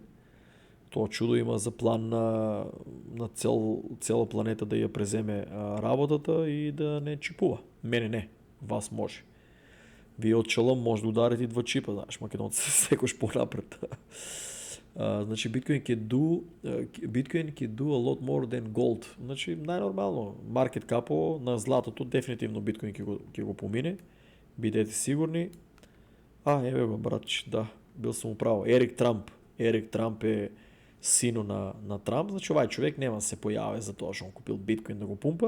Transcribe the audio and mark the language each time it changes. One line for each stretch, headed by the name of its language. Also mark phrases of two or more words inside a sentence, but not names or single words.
Macedonian: Тоа чудо има за план на цела планета да ја преземе работата и да не чипува. Мене не, вас може. Вие од челом може да ударите и 2 чипа, знаеш, македонци се секош понапред.
English: Значи Bitcoin can do a lot more than gold.
Macedonian: Значи најнормално, маркет капо на златото дефинитивно Bitcoin ќе го помине. Бидете сигурни. Еве го братч, да, бил сум управо. Ерик Трамп е сино на Трамп, значи овај човек нема да се појави за тоа што он купил Bitcoin да го пумпа.